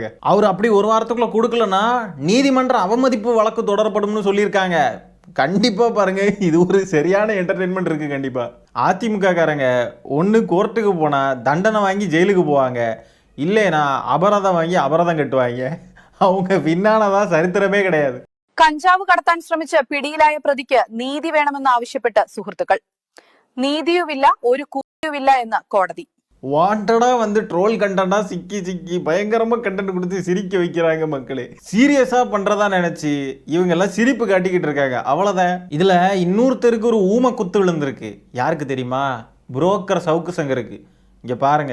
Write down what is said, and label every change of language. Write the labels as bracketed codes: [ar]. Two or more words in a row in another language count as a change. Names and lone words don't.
[ta] அவர் அப்படி ஒரு வாரத்துக்குள்ள கொடுக்கலன்னா நீதிமன்ற அவமதிப்பு வழக்கு தொடரப்படும்னு சொல்லியிருக்காங்க. கண்டிப்பாக பாருங்க, இது ஒரு சரியான என்டர்டெயின்மெண்ட் இருக்கு. கண்டிப்பாக அதிமுக காரங்க ஒன்று கோர்ட்டுக்கு போனால் தண்டனை வாங்கி ஜெயிலுக்கு போவாங்க, இல்லைனா அபராதம் வாங்கி அபராதம் கட்டுவாங்க. அவங்க പിന്നാണதான் சரித்திரமே கிடையாது. [ml] കഞ്ചാവ് കടത്താൻ ശ്രമിച്ച പിടിയിലായ പ്രതിക്ക് നീതി വേണമെന്ന് ആവശ്യപ്പെട്ട് സുഹൃത്തുക്കൾ. നീതിയുമില്ല ഒരു കൂലിയുമില്ല എന്ന് കോടതി. [ta] வாண்டடா வந்து [en] troll content [ta] சிக்கி பயங்கரமா கண்டென்ட் கொடுத்து சிரிக்க வைக்கிறாங்க மக்களே. சீரியஸா பண்றதா நினைச்சு இவங்க எல்லாம் சிரிப்பு காட்டிக்கிட்டு இருக்காங்க. அவ்வளவுதான். இதுல இன்னொருத்தருக்கு ஒரு ஊம குத்து விழுந்திருக்கு. யாருக்கு தெரியுமா? புரோக்கர் சவுக்கு சங்கருக்கு. இங்க பாருங்க.